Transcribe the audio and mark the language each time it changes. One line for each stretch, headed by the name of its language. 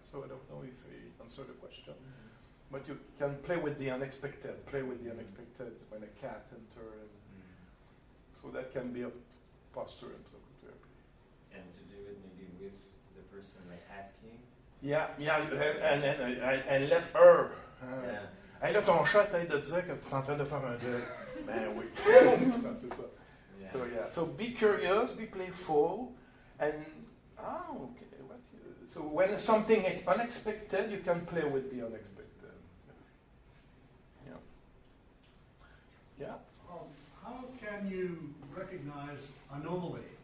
English: So I don't know if I answer the question, but you can play with the unexpected. When a cat enters. So that can be a posture in psychotherapy. And to do it maybe with the person, like asking. And let her.
French: Hey, là, ton chat t'aide de dire que tu es en train de faire un deuil. Ben oui. C'est ça.
English: Yeah. So be curious, be playful, and okay. So when something is unexpected, you can play with the unexpected. Yeah. Yeah. How can you recognize anomaly?